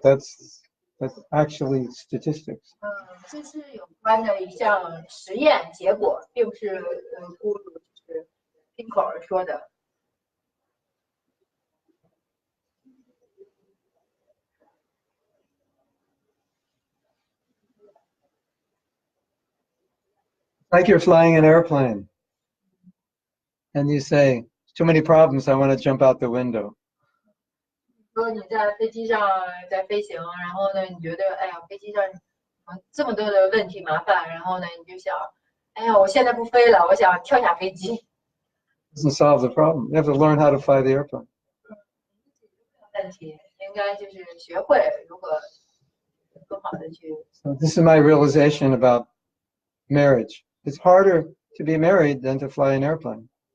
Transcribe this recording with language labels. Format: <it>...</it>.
<en>That's actually statistics.</en> <zh>这是有关的一项实验结果，并不是咕噜就是听口而说的。</zh> <en>Like you're flying an airplane and you say, too many problems, I want to jump out the window.</en> <zh>说你在飞机上在飞行，然后呢，你觉得哎呀，飞机上这么多的问题麻烦，然后呢，你就想，哎呀，我现在不飞了，我想跳下飞机。</zh> <en>Doesn't solve the problem. You have to learn how to fly the airplane.</en> <zh>问题应该就是学会如何更好的去。</zh> <en>So this is my realization about marriage. It's harder to be married than to fly an airplane.</en>